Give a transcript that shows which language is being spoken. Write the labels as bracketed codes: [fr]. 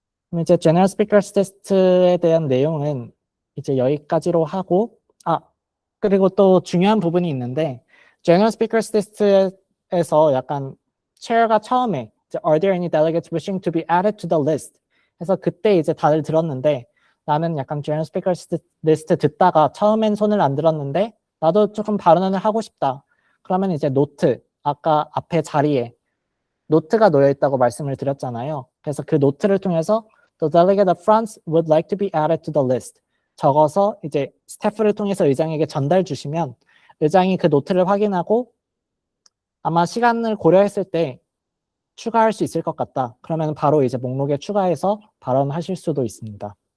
[ko] 그럼 이제 General Speakers Test에 대한 내용은 이제 여기까지로 하고, 그리고 또 중요한 부분이 있는데, General Speakers Test에서 약간 chair가 처음에 [en] Are there any delegates wishing to be added to the list? [ko] 해서 그때 이제 다들 들었는데, 나는 약간 General Speakers List 듣다가 처음엔 손을 안 들었는데 나도 조금 발언을 하고 싶다. 그러면 이제 노트, 아까 앞에 자리에 노트가 놓여 있다고 말씀을 드렸잖아요. 그래서 그 노트를 통해서 [en] The delegate up front would like to be added to the list. [ko] 적어서 이제 스태프를 통해서 의장에게 전달 주시면 의장이 그 노트를 확인하고 아마 시간을 고려했을 때 추가할 수 있을 것 같다. 그러면 바로 이제 목록에 추가해서 발언하실 수도 있습니다.